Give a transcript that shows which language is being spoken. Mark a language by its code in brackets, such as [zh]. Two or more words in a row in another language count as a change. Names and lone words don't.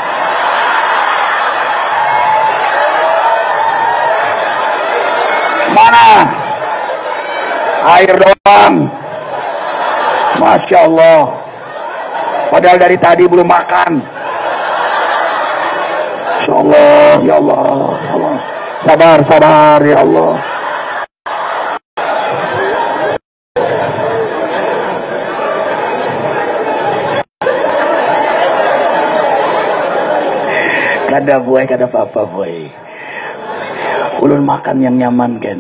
[id] Mana? Air doang. [ar] Masya Allah. [id] Padahal dari tadi belum makan. [ar] Masya Allah, ya Allah. [id] Sabar [ar] ya Allah. [bjn] Kada buai, kada apa-apa buai. Ulun makan yang nyaman kena.